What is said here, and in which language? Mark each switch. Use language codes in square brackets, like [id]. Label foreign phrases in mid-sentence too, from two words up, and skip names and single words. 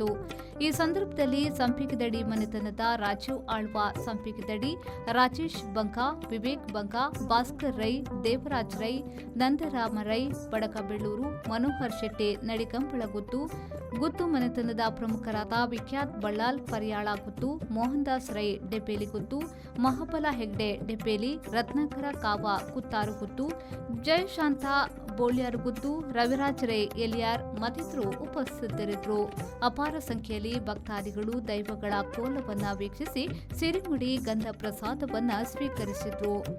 [kn] ಈ ಸಂದರ್ಭದಲ್ಲಿ ಸಂಪಿಗೆದಡಿ ಮನೆತನದ ರಾಜೀವ್ ಆಳ್ವ ಸಂಪಿಗೆದಡಿ, ರಾಜೇಶ್ ಬಂಕ, ವಿವೇಕ್ ಬಂಕ, ಭಾಸ್ಕರ್ ರೈ, ದೇವರಾಜ್ ರೈ, ನಂದರಾಮ ರೈ, ಬಡಕಬೆಳ್ಳೂರು, ಮನೋಹರ್ ಶೆಟ್ಟಿ ನಡಿಗಂಬಳ ಗುತ್ತು ಮನೆತನದ ಪ್ರಮುಖರಾದ ವಿಖ್ಯಾತ್ ಬಳ್ಳಾಲ್ ಪರಿಯಾಳ ಗುತ್ತು, ಮೋಹನ್ ದಾಸ್ ರೈ ಡೆಪೇಲಿ ಗುತ್ತು, ಮಹಾಬಲ ಹೆಗ್ಡೆ ಡೆಪೇಲಿ, ರತ್ನಾಕರ ಕಾವ ಕುತ್ತಾರು ಗುತ್ತು, ಜಯಶಾಂತ ಬೋಳ್ಯಾರು ಗುತ್ತು, ರವಿರಾಜ್ ರೈ ಎಲಿಯಾರ್ ಮತ್ತಿತರರು ಉಪಸ್ಥಿತರಿದ್ದರು. ಅಪಾರ ಸಂಖ್ಯೆಯಲ್ಲಿ ಭಕ್ತಾದಿಗಳು ದೈವಗಳ ಕೋಲವನ್ನು ವೀಕ್ಷಿಸಿ ಸಿರಿಮುಡಿ ಗಂಧ ಪ್ರಸಾದವನ್ನು ಸ್ವೀಕರಿಸಿದರು.